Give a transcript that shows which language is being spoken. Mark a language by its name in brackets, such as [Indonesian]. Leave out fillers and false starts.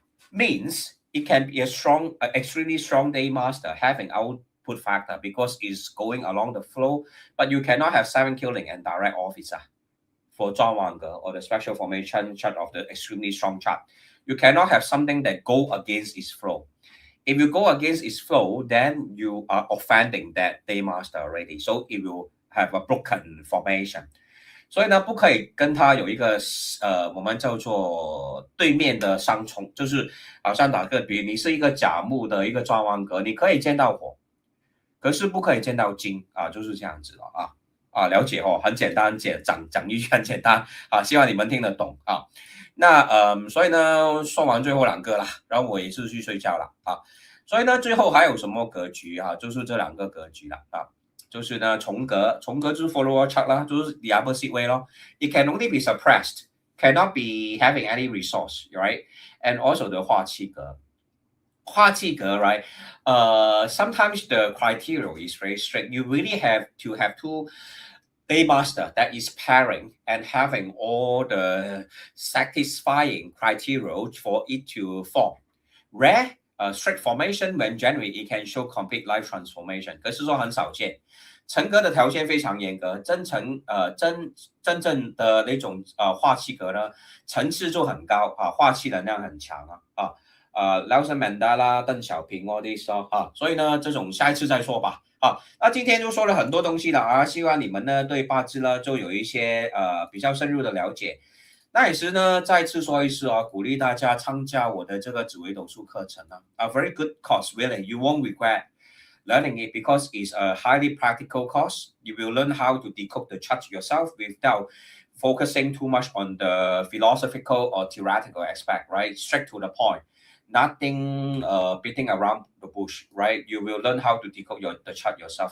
[English] Means it can be a strong, extremely strong day master having output factor because it's going along the flow, but you cannot have 7 killing and direct officer for Zhuang Wangge or the special formation chart of the extremely strong chart. You cannot have something that go against its flow. If you go against its flow, then you are offending that day master already. So it will have a broken formation. [Chinese] 所以呢，不可以跟它有一个我们叫做对面的相冲，就是好像打个比喻，你是一个甲木的一个转弯格，你可以见到火，可是不可以见到金啊，就是这样子了啊，了解哦，很简单，讲一句很简单啊，希望你们听得懂啊。那所以呢，说完最后2个啦，然后我也是去睡觉了啊。所以呢，最后还有什么格局啊？就是这2个格局了啊。就是呢，重格就是 follower chart 啦，就是 [English] the opposite way [Chinese] 咯。 [English] It can only be suppressed, cannot be having any resource, right? And also the 化气格。 化气格, right? Sometimes the criteria is very strict. You really have to have two day master that is pairing and having all the satisfying criteria for it to form. Rare, strict formation when generally it can show complete life transformation， [Chinese] 可是说很少见。成格的条件非常严格，真正的那种化气格呢，层次就很高啊，化气能量很强Nelson Mandela、邓小平哦这些所以呢，这种下一次再说吧那今天就说了很多东西了希望你们呢对八字呢就有一些比较深入的了解。那也是呢，再次说一次鼓励大家参加我的这个紫微斗数课程 [English] A very good course, really. You won't regret learning it because it's a highly practical course. You will learn how to decode the chart yourself without focusing too much on the philosophical or theoretical aspect, right? Straight to the point. Nothing beating around the bush, right? You will learn how to decode the chart yourself.